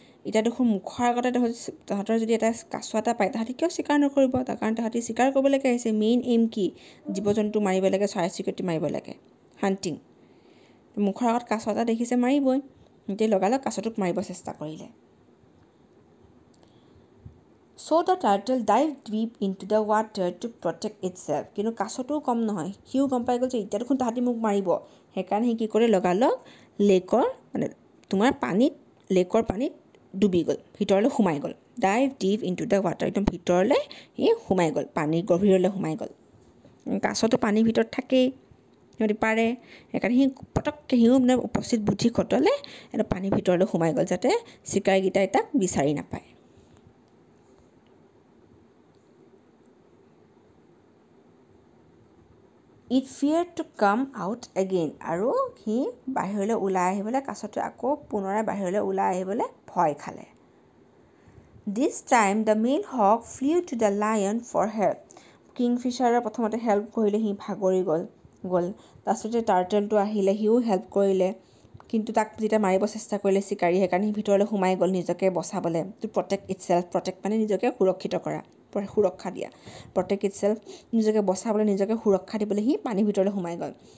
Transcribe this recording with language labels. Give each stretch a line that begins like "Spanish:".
Assamese: এতিয়া দেখোন মুখৰ আগতে তাহাঁতৰ যদি এটা কাছ এটা পায়, তাহাঁতি কিয় চিকাৰ নকৰিব? তাৰ কাৰণ তাহাঁতি চিকাৰ কৰিবলৈকে আহিছে। মেইন এইম কি? জীৱ জন্তু মাৰিব লাগে, চৰাই চিৰিকটি মাৰিব লাগে, হাণ্টিং। মুখৰ আগত কাছ এটা দেখিছে, মাৰিবই। এতিয়া লগালগ কাছটোক মাৰিব চেষ্টা কৰিলে।
English: So the turtle dived deep into the water to protect itself.
Assamese: কিন্তু কাছটোও কম নহয়, সিও গম পাই গ'ল যে এতিয়া দেখোন তাহাঁতি মোক মাৰিব। সেইকাৰণে সি কি কৰে, লগালগ লেকৰ মানে তোমাৰ লেকৰ পানীত ডুবি গ'ল, ভিতৰলৈ সোমাই গ'ল।
English: dive deep into the water,
Assamese: একদম ভিতৰলৈ সি সোমাই গ'ল, পানীৰ গভীৰলৈ সোমাই গ'ল। কাছতো পানীৰ ভিতৰত থাকেই, সিহঁতি পাৰে। সেইকাৰণে সি পটককৈ সিও মানে উপস্থিত বুদ্ধি খটুৱালে এটা পানীৰ ভিতৰলৈ সোমাই গ'ল, যাতে চিকাৰীকেইটাই তাক বিচাৰি নাপায়।
English: It feared to come out again.
Assamese: আৰু সি বাহিৰলৈ ওলাই আহিবলৈ, কাছটোৱে আকৌ পুনৰাই বাহিৰলৈ ওলাই আহিবলৈ ভয় খালে।
English: This time the male hawk flew to the lion for help.
Assamese: কিংফিচাৰে প্ৰথমতে হেল্প কৰিলে, সি ভাগৰি গ'ল। তাৰপিছতে টাৰ্টলটো আহিলে, সিও হেল্প কৰিলে। কিন্তু তাক যেতিয়া মাৰিব চেষ্টা কৰিলে চিকাৰী, সেইকাৰণে সি ভিতৰলৈ সোমাই গ'ল নিজকে বচাবলৈ।
English: to protect itself,
Assamese: প্ৰটেক্ট মানে নিজকে সুৰক্ষিত কৰা, সুৰক্ষা দিয়া।
English: protect itself,
Assamese: নিজকে বচাবলৈ, নিজকে সুৰক্ষা দিবলৈ সি পানীৰ ভিতৰলৈ সোমাই গ'ল।